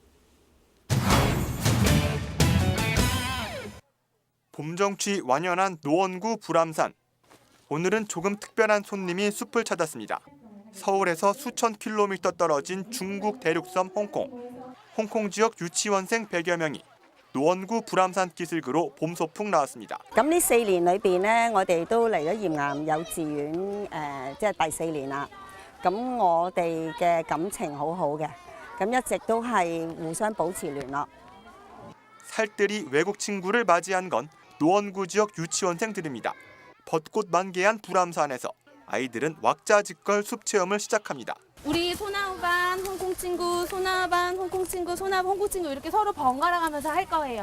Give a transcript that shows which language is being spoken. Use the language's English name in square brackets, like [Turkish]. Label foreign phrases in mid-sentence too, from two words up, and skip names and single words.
[Korean] 봄 정취 완연한 노원구 불암산. 오늘은 조금 특별한 손님이 숲을 찾았습니다. 서울에서 수천 킬로미터 떨어진 중국 대륙섬 홍콩. 홍콩 지역 유치원생 100여 명이 노원구 불암산 기슭으로 봄 소풍 나왔습니다. [Cantonese] 咁呢4年裏邊咧，我哋都嚟咗鹽岩幼稚園即係第4年啦。咁我哋嘅感情好好嘅，咁一直都係互相保持聯絡。 [Korean] 살뜰히 외국 친구를 맞이한 건 노원구 지역 유치원생들입니다. 벚꽃 만개한 불암산에서 아이들은 왁자지껄 숲 체험을 시작합니다. 우리 소나반 홍콩 친구, 소나반 홍콩 친구, 소나반 홍콩 친구 이렇게 서로 번갈아 가면서 할 거예요.